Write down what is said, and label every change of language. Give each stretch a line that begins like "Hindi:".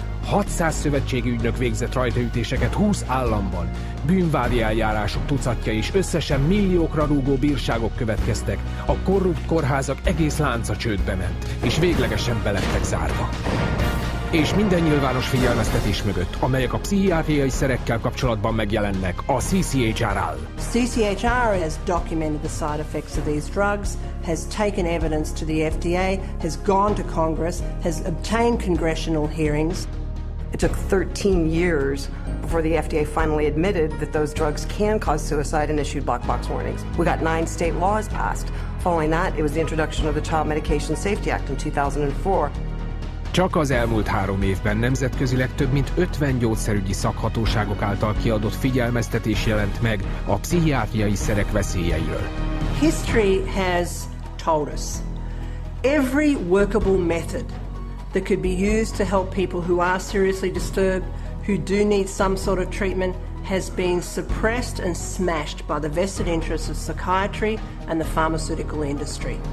Hungarian: 600 szövetségi ügynök végzett rajtaütéseket 20 államban, bűnvádi eljárások tucatja és összesen milliókra rúgó bírságok következtek, a korrupt kórházak egész lánca csődbe ment, és véglegesen belettek zárva. És minden nyilvános figyelmeztetés mögött, amelyek a pszichiátriai szerekkel kapcsolatban megjelennek, a CCHR áll.
English: CCHR has documented the side effects of these drugs, has taken evidence to the FDA, has gone to Congress, has obtained congressional hearings. It took 13 years before the FDA finally admitted that those drugs can cause suicide and issued black box warnings. We got 9 state laws passed. Following that, it was the introduction of the Child Medication Safety Act in 2004.
Hungarian: Csak az elmúlt 3 évben nemzetközileg több mint 50 gyógyszerügyi szakhatóságok által kiadott figyelmeztetés jelent meg a pszichiátriai szerek veszélyeiről.
English: History has told us every workable method that could be used to help people who are seriously disturbed, who do need some sort of treatment, has been suppressed and smashed by the vested interests of psychiatry and the pharmaceutical industry.